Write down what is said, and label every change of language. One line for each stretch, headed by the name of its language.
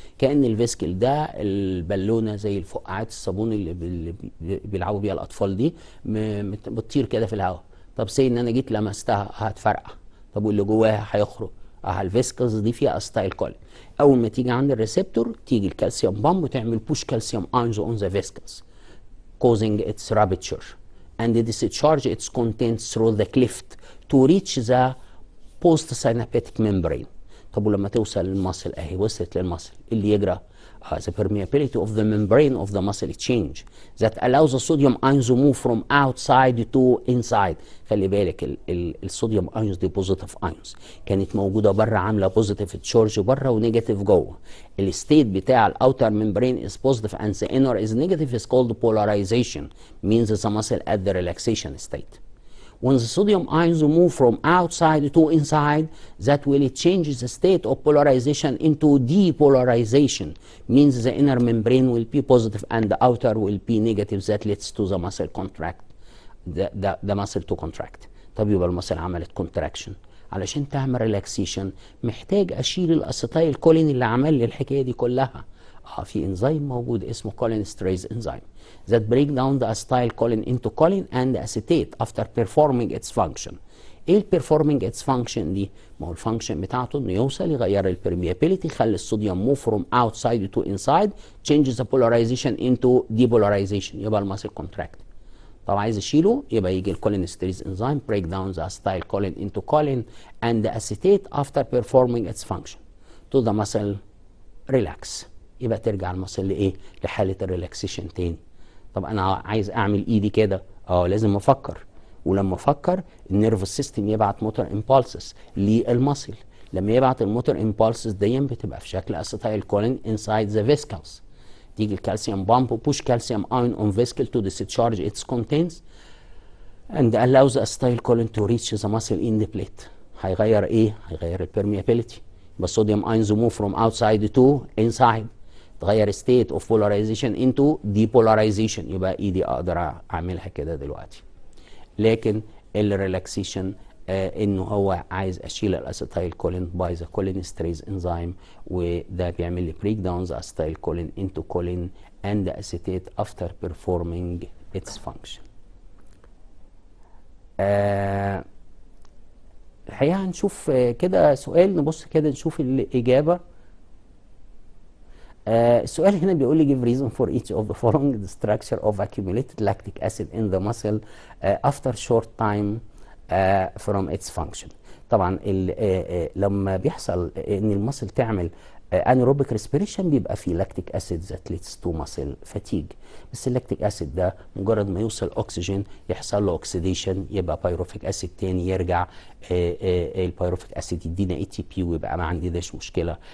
Arabic: كأن الفيسكل ده البالونة زي الفقاعات الصابون اللي بيلعبوا بيها الأطفال دي بتطير كده في الهواء. طب سي إن أنا جيت لمستها هتفرقع، طب واللي جواها هيخرج. الفيسكلز دي فيها اسيتايل كولين.
English: أول ما تيجي عند الريسبتور تيجي الكالسيوم بامب وتعمل push calcium ions on the vesicles causing its rupture and discharge its contents through the cleft to reach the postsynaptic membrane. طب ولما توصل للمصل اهي وصلت للمصل اللي يجرى The permeability of the membrane of the muscle change that allows the sodium ions to move from outside to inside.
Arabic: خلي بالك الصوديوم ايونز دي بوزيتيف ايونز، كانت موجوده بره عامله بوزيتيف تشارج بره ونيجاتيف جوه.
English: الستيت بتاع الاوتر membrane is positive and the inner is negative is called polarization, means the muscle at the relaxation state. When the sodium ions move from outside to inside, that will change the state of polarization into depolarization, means the inner membrane will be positive and the outer will be negative, that leads to the muscle contract. the muscle to contract.
Arabic: طب يبقى المسل عملت contraction. علشان تعمل ريلاكسيشن محتاج اشيل الاسيتايل كولين اللي عمل لي الحكايه دي كلها.
English: في انزيم موجود اسمه cholinesterase enzyme that break down the acetylcholine into choline and acetate after performing its function.
Arabic: ايه performing its function دي؟ ما هو الفانكشن بتاعته انه يوصل يغير البرميابيليتي، يخلي الصوديوم move from outside to inside, changes the polarization into depolarization، يبقى المسل contract.
English: طب عايز اشيله يبقى يجي الكولينستريز enzyme break down the acetylcholine into choline and the acetate after performing its function to the muscle relax.
Arabic: يبقى ترجع المسل لايه؟ لحاله الريلاكسيشن تاني. طب انا عايز اعمل ايدي كده، لازم افكر، ولما افكر النيرفس سيستم يبعت موتور امبالسز للمسل. لما يبعت الموتور امبالسز دي بتبقى في شكل acetylcholine inside the vesicles.
English: تيجي الكالسيوم pump push calcium ion on vesicle to discharge its contents and allows the acetylcholine to reach the muscle in the plate.
Arabic: هيغير ايه؟ هيغير البرميابيليتي.
English: يبقى الصوديوم ions move from outside to inside. تغير state of polarization into depolarization.
Arabic: يبقى ايدي اقدر اعملها كده دلوقتي. لكن الريلاكسيشن انه هو عايز اشيل الاسيتايل كولين باي ذا كولينستريز انزيم، وده بيعمل لي بريك داون ذا اسيتايل كولين انتو كولين اند اسيتيت افتر بيرفورمينج اتس فانكشن. الحقيقه هنشوف كده سؤال، نبص كده نشوف الاجابه.
English: السؤال هنا بيقول لي give reason for each of the following: the structure of accumulated lactic acid in the muscle after short time from its function.
Arabic: طبعا لما بيحصل ان المسل تعمل anaerobic respiration بيبقى فيه لاكتيك اسيد that leads to muscle fatigue. بس اللاكتيك اسيد ده مجرد ما يوصل اكسجين يحصل له اوكسيديشن، يبقى بايروفيك اسيد تاني يرجع البايروفيك اسيد يدينا اي تي بي ويبقى ما عندناش مشكله.